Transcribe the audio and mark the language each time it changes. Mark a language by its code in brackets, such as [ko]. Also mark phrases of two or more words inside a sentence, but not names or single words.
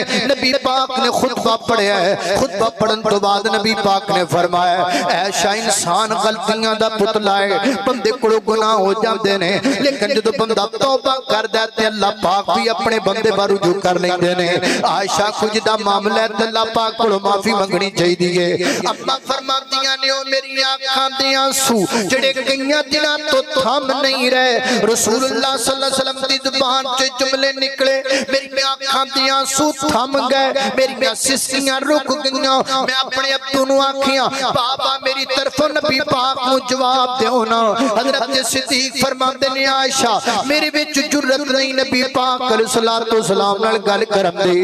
[pa] ਨਬੀ ਪਾਕ ਨੇ ਖ਼ੁਤਬਾ ਪੜ੍ਹਿਆ ਹੈ। ਖ਼ੁਤਬਾ ਪੜ੍ਹਨ ਤੋ ਬਾਅਦ ਨਬੀ ਪਾਕ ਨੇ ਫ਼ਰਮਾਇਆ ਐਸ਼ਾ ਇਨਸਾਨ ਗ਼ਲਤੀਆਂ ਦਾ ਪੁਤਲਾ ਹੈ, ਬੰਦੇ ਕੋਲੋਂ ਗੁਨਾਹ ਹੋ ਜਾਤੇ ਨੇ, ਲੇਕਿਨ ਜਦੋਂ ਬੰਦਾ ਤੌਬਾ ਕਰਦਾ ਤੇ ਅੱਲਾਹ ਪਾਕ ਭੀ ਅਪਣੇ ਬੰਦੇ ਬਾਰੇ ਰੁਜੂ ਕਰ ਲੈਂਦੇ ਨੇ। ਆਇਸ਼ਾ ਕੁਛ ਦਾ ਮਾਮਲਾ ਹੈ, ਅੱਲਾਹ ਪਾਕ ਕੋਲੋਂ ਮਾਫ਼ੀ ਮੰਗਣੀ ਚਾਹੀਦੀ ਹੈ। ਅੰਮਾ ਫ਼ਰਮਾਦੀਆਂ ਨੇ ਓ ਮੇਰੀ ਅੱਖਾਂ ਦੇ ਅੱਥਰੂ ਜਿਹੜੇ ਕਈਆਂ ਦਿਨਾਂ ਤੋ ਥਮ ਨਹੀਂ ਰਹੇ। [ar] رسول الله صلى الله عليه وسلم [pa] ਦੀ ਜ਼ੁਬਾਨ ਸੇ ਜੁਮਲੇ ਨਿਕਲੇ, ਮੇਰੀ ਅੱਖਾਂ ਦੇ ਅੱਥਰੂ ਥਮ ਗਏ, ਮੇਰੀ ਸਿਸਕੀਆਂ ਰੁਕ ਗਈਆਂ। ਮੈਂ ਅਪਣੇ ਅੱਬੂ ਨੂੰ ਆਖਿਆਂ ਬਾਬਾ ਮੇਰੀ ਤਰਫ਼ੋਂ ਨਬੀ ਪਾਕ ਨੂੰ ਜਵਾਬ ਦਿਓ ਨਾ। ਹਜ਼ਰਤ ਸਿੱਦੀਕ ਫ਼ਰਮਾਂਦੇ ਨੇ ਆਇਸ਼ਾ ਮੇਰੇ ਵਿਚ ਜੁਰਅਤ ਨਹੀਂ ਨਬੀ ਪਾਕ [ar] عليه الصلاة والسلام [pa] ਨਾਲ ਗੱਲ ਕਰਨ ਦੀ।